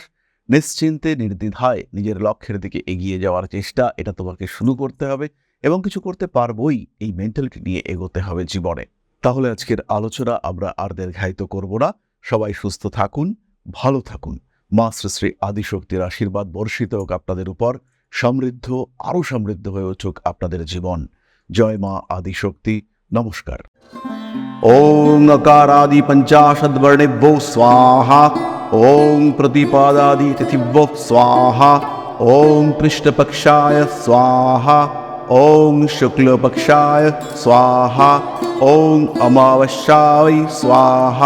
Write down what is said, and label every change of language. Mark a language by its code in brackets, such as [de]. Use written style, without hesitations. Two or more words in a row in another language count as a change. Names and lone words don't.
[bn] নিশ্চিন্তে নির্দ্বিধায় নিজের লক্ষ্যের দিকে এগিয়ে যাওয়ার চেষ্টা, এটা তোমাকে শুরু করতে হবে এবং কিছু করতে পারবোই, এই মেন্টালিটি নিয়ে এগোতে হবে জীবনে। তাহলে আজকের আলোচনা আমরা আর দীর্ঘায়িত করব না। সবাই সুস্থ থাকুন, ভালো থাকুন। মা শ্রী শ্রী আদিশক্তির আশীর্বাদ বর্ষিত হোক আপনাদের উপর। সমৃদ্ধ, আরো সমৃদ্ধ হয়ে উঠুক আপনাদের জীবন। জয় মা আদিশক্তি। নমস্কার। [sa] ওং अकारादि पंचाशद्वर्णेभ्यो स्वाहा। ओं प्रतिपादादि तिथिभ्यो स्वाहा। ओं पृष्ठपक्षाय स्वाहा। ओं शुक्लपक्षाय स्वाहा। ओं अमावस्याय स्वाहा।